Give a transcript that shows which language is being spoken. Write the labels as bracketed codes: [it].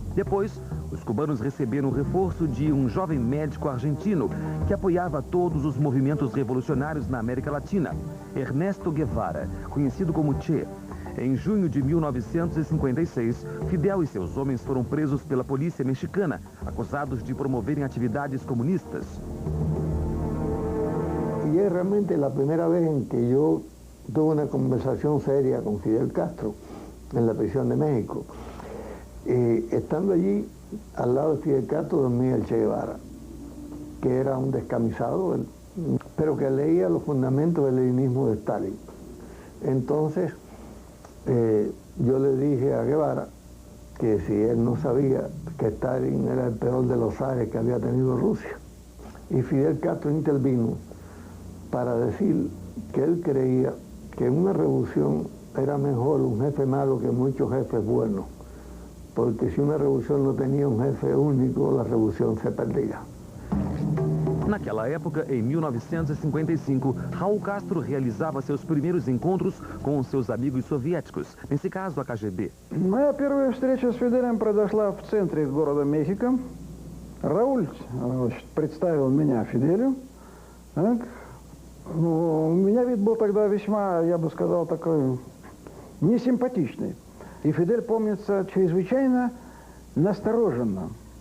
[pt] Depois, os cubanos receberam o reforço de um jovem médico argentino que apoiava todos os movimentos revolucionários na América Latina, Ernesto Guevara, conhecido como Che. Em junho de 1956, Fidel e seus homens foram presos pela polícia mexicana, acusados de promoverem atividades comunistas. [es] Y es realmente la primera vez en que yo tuve una conversación seria con Fidel Castro en la prisión de México. Estando allí, al lado de Fidel Castro dormía el Che Guevara, que era un descamisado, pero que leía los fundamentos del leninismo de Stalin. Entonces, yo le dije a Guevara que si él no sabía que Stalin era el peor de los zares que había tenido Rusia. Y Fidel Castro intervino para decir que él creía que en una revolución era mejor un jefe malo que muchos jefes buenos, porque si una revolución no tenía un jefe único, la revolución se perdía. [pt] Naquela época, em 1955, Raul Castro realizava seus primeiros encontros com seus amigos soviéticos, nesse caso a KGB. [ru] Моя первая встреча с Фиделем произошла в центре города Мехико. Рауль представил меня Фиделю. Так. У меня вид был тогда весьма, я бы сказал, такой несимпатичный. И Фидель, помнится, чрезвычайно настороженно.